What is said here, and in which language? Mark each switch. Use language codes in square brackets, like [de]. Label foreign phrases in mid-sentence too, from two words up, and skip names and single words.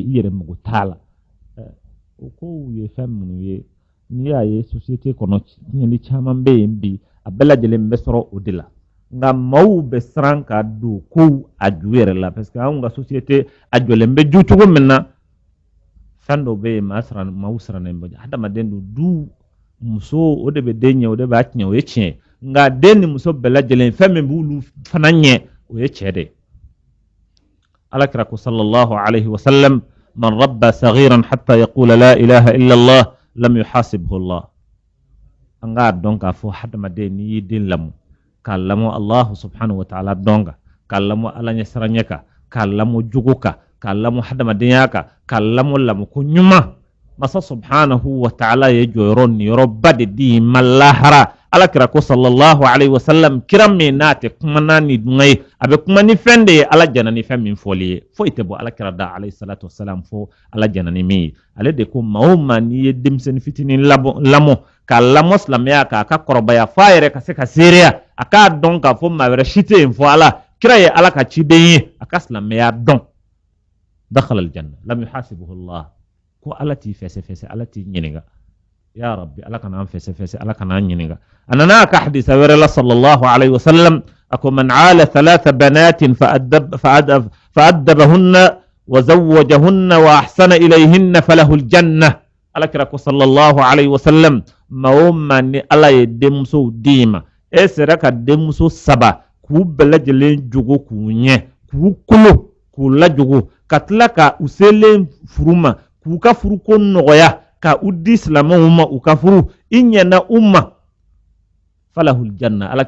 [bm] i yɛrɛ mago t'a la o kow ye fɛn minnu ye n'i y'a ye société kɔnɔ tiɲɛli caman bɛ yen bi a bɛɛ lajɛlen bɛ sɔrɔ o de la nka maaw bɛ siran ka don kow a ju yɛrɛ la [fr] parce que [bm] anw ka société a jɔlen bɛ ju cogo min na fɛn dɔw bɛ yen maaw sirannen bɛ hadamaden don du muso o de bɛ den ɲɛ o de b'a tiɲɛ o ye tiɲɛ nka den ni muso bɛɛ lajɛlen fɛn min b'olu fana ɲɛ o ye cɛ de alakira ko [ar] صلى الله عليه وسلم من ربى صغيرا حتى يقول لا إله إلا الله لم يحاسبه الله [bm] an k'a dɔn k'a fɔ hadamaden n'i y'i den lamɔ k'a lamɔ [ar] الله سبحانه وتعالى [bm] dɔn kan k'a lamɔ ala ɲɛ siranɲɛ kan k'a lamɔ jogo kan k'a lamɔ hadamadenya kan k'a lamɔ lamɔko ɲuman masa [ar] سبحانه وتعالى [bm] ye jɔyɔrɔ niyɔrɔba de di ma lahara alakira ko [ar] صلى الله عليه وسلم [bm] kira min n'a tɛ kuma n'a ni dunga ye a bɛ kuma ni fɛn de ye ala jɛna ni fɛn min fɔli ye foyi tɛ bɔ alakira da [ar] عليه الصلاة والسلام [bm] fo ala jɛna ni min ye ale de ko maa o maa n'i ye denmisɛnnin fitinin lamɔ k'a lamɔ silamɛya k'a ka kɔrɔbaya f'a yɛrɛ ka se ka seereya a k'a dɔn k'a fɔ maa wɛrɛ si tɛ yen fɔ ala kira ye ala ka ciden ye a ka silamɛya dɔn [ar] دخل الجنة لم يحاسبه الله [bm] ko ala t'i fɛsɛfɛsɛ ala t'i ɲininka [ar] يا رب [bm] ala kana an fɛsɛfɛsɛ ala kana an ɲininka a nana ka hadisa wɛrɛ la [ar] صلى الله عليه وسلم [bm] ako [ar] من عال ثلاث بنات فأدبهن وزوجهن وأحسن إليهن فله الجنة [bm] ala kira ko [ar] صلى الله عليه وسلم [bm] ma o ma ni ala ye denmusow d'i ma e sera ka denmuso saba k'u bɛɛ lajɛlen jogo k'u ɲɛ k'u kolo k'u lajogo ka tila ka u selen furu ma k'u ka furuko nɔgɔya ka u di silamɛw ma u ka furu i ɲɛna u ma [ar] فله الجنة [bm] ala